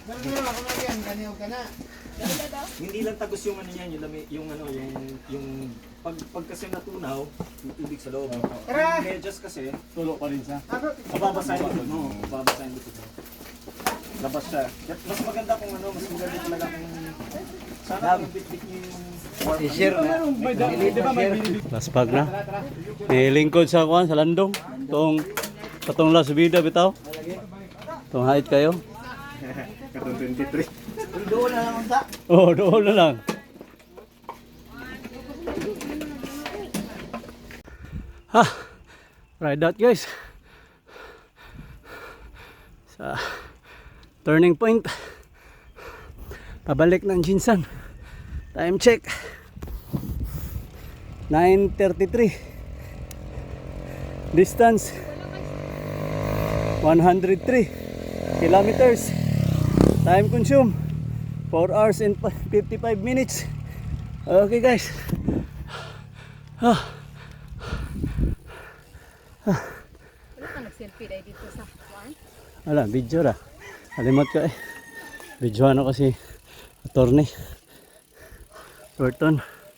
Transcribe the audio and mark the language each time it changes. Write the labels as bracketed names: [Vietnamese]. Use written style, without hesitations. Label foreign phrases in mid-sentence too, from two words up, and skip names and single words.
[Filipino] Hindi lang tagos yung ano niyan, yung ano, yung pag kasi natunaw, yung tubig sa loob. Medias kasi, Tulo pa rin siya. mababasahin dito. No, mababasahin dito. Labas siya. Mas maganda kung ano, mas maganda talaga kung sana kung bit-bit niyo yung I-share na. Last bag na. [Cebuano] May lingkod sa kuan sa landong. Katong la subida bitaw. Tong height kayo. Karton 23. Doon na lang unta. Oh, doon na lang. [English] Ride out guys. [Cebuano] Sa turning point. [Filipino] Pabalik ng Jinsan. [English] Time check. 9:33. Distance 103 kilometers. Time consume 4 hours and 55 minutes. Okay guys. [Filipino] Wala ka nag-selfie dahil dito sa kuwan? [Cebuano] Ala, video ra. Alimot ka eh. Videoan ako si attorney Burton.